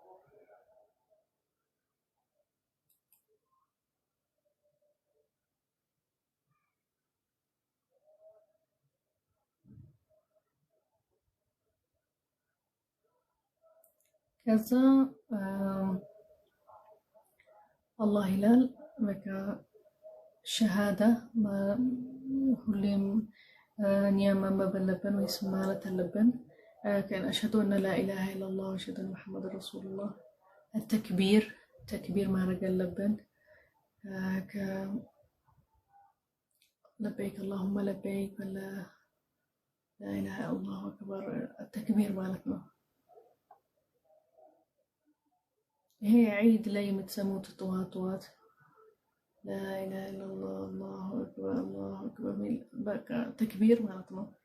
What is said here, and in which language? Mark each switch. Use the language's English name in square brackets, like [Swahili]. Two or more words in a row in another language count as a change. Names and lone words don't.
[Amharic] ከዛ አላህ ይላል በቃ ሸሃዳ ሁሌም እኛ ማንበብ አለብን ወይስ ማለት አለብን? [Arabic] أشهد أن لا إله إلا الله وأشهد أن محمدا رسول الله። [Amharic] ተክቢር ማድረግ አለብን። ለበይክ اللهم ለበይክ [Arabic] ولا لا إله إلا الله أكبر التكبير [Amharic] ማለት ነው። ይሄ ዒድ ላይ የምትሰሙት ጠዋት [Arabic] لا إله إلا الله الله أكبر [Amharic] በቃ ተክቢር ማለት ነው።